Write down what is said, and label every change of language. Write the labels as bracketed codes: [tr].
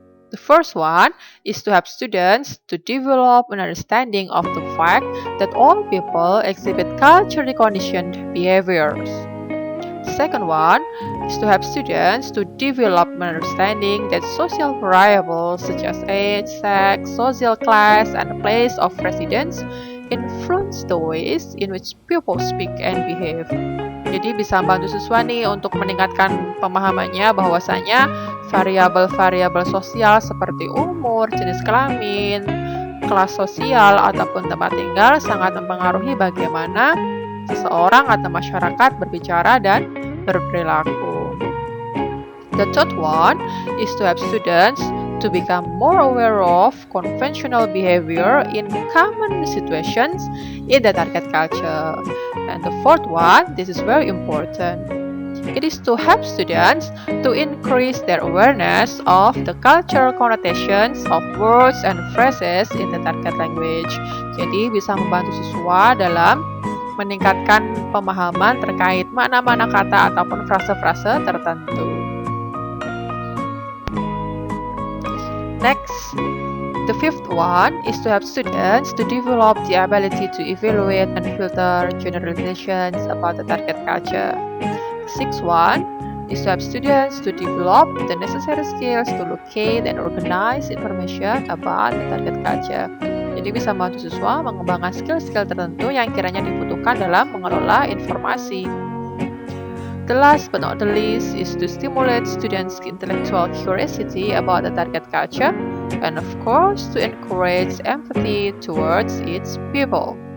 [en] The first one is to help students to develop an understanding of the fact that all people exhibit culturally conditioned behaviors. The second one is to help students to develop an understanding that social variables such as age, sex, social class, and place of residence influence the ways in which people speak and behave. [id] Jadi bisa membantu siswa nih untuk meningkatkan pemahamannya bahwasanya variabel-variabel sosial seperti umur, jenis kelamin, kelas sosial, ataupun tempat tinggal sangat mempengaruhi bagaimana seseorang atau masyarakat berbicara dan berperilaku. [en] The third one is to help students to become more aware of conventional behavior in common situations in the target culture. And the fourth one, this is very important. It is to help students to increase their awareness of the cultural connotations of words and phrases in the target language. [id] Jadi bisa membantu siswa dalam meningkatkan pemahaman terkait makna-makna kata ataupun frase-frase tertentu. [en] Next, the fifth one is to help students to develop the ability to evaluate and filter generalizations about the target culture. The sixth one is to help students to develop the necessary skills to locate and organize information about the target culture. [id] Jadi bisa membantu siswa mengembangkan skill-skill tertentu yang kiranya dibutuhkan dalam mengelola informasi. [en] The last but not the least is to stimulate students' intellectual curiosity about the target culture and of course to encourage empathy towards its people.